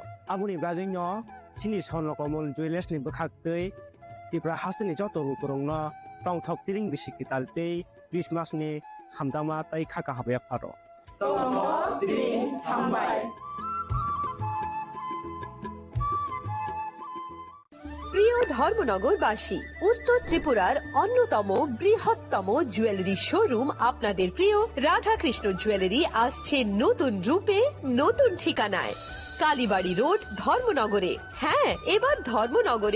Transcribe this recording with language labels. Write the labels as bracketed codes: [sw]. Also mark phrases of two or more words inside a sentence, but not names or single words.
[trp] aboni gajingno chini sonlo komol jewelers ni bokhaktei tipra hasni joto rukurongno tongthok tiring bisi kitaltei Christmas ni hamdama tai khaka habya pharo tongthok tiring hambai [bn] প্রিয় ধর্মনগরবাসী উত্তর ত্রিপুরার অন্যতম বৃহত্তম জুয়েলারি শোরুম আপনাদের প্রিয় রাধাকৃষ্ণ জুয়েলারি আসছে নতুন রূপে নতুন ঠিকানায় কালীবাড়ি রোড ধর্মনগরে হ্যাঁ এবার ধর্মনগরে